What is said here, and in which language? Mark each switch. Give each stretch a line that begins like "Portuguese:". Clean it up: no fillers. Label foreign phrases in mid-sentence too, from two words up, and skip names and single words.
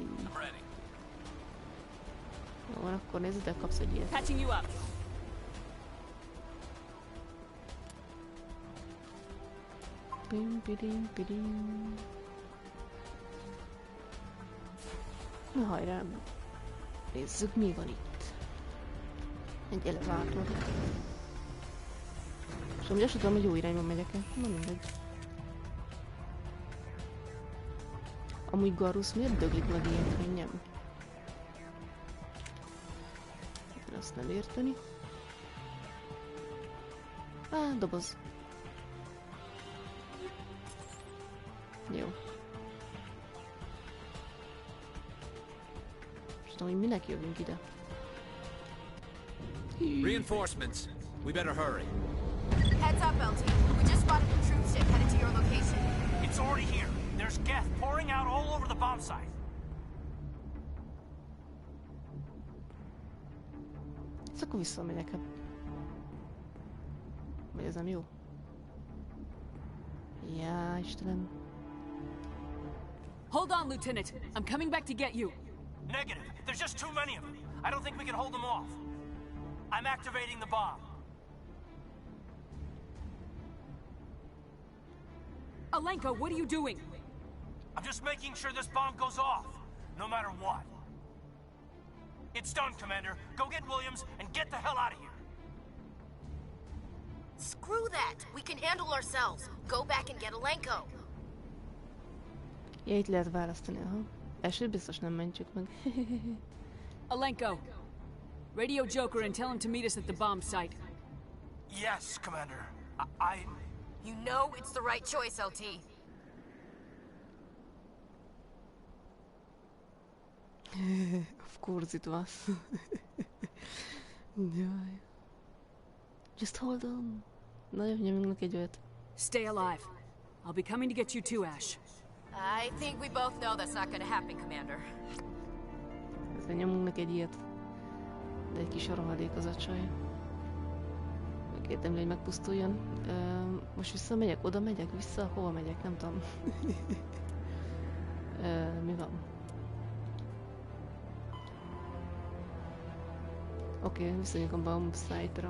Hungarian: Jó, van, akkor nézzétek, kapsz egy ilyet.
English: Patching you up. Pim, pidim, pidim.
Hungarian: Na hajrá. Nézzük, mi van itt. Egy elevátor. És amúgy azt tudom, hogy jó irányban megyek-e. Na mindegy. Amúgy Garrus miért döglik meg ilyen könnyen? Azt nem érteni. Doboz. Jó. És tudom, hogy minek jövünk ide.
English: Reinforcements. We better hurry. Heads up, LT. We just spotted a troop ship headed to your location. It's already here. There's gas pouring out all over the bomb site.
Hungarian: Ezt akkor visszamegyek. Vagy ez nem jó? Ja, Istenem.
English: Hold on, Lieutenant. I'm coming back to get you. Negative. There's just too many of them. I don't think we can hold them off. I'm activating the bomb. Alenka, what are you doing? I'm just making sure this bomb goes off, no matter what. It's done, Commander. Go get Williams and get the hell out of here. Screw that! We can handle ourselves. Go back and get Alenko.
Hungarian: Ja, itt lehet választani, aha. Elsőt biztos nem mentjük meg.
English: Alenko, radio Joker and tell him to meet us at the bomb site. Yes, Commander. You know it's the right choice, LT. Of course it was. Jaj. Just hold on.
Hungarian: Na jó, nyomjunk egy olyat.
English: Stay alive. I'll be coming to get you too, Ash. I think we both know that's not gonna happen, Commander.
Hungarian: Ezzel nyomunk neki egy ilyet. De egy kis rohadék az a csaj. Megkértem, hogy megpusztuljon. Most visszamegyek? Oda megyek? Vissza? Hova megyek? Nem tudom. Mi van? Oké, visszamegyek a
English: bomb site-
Hungarian: ra.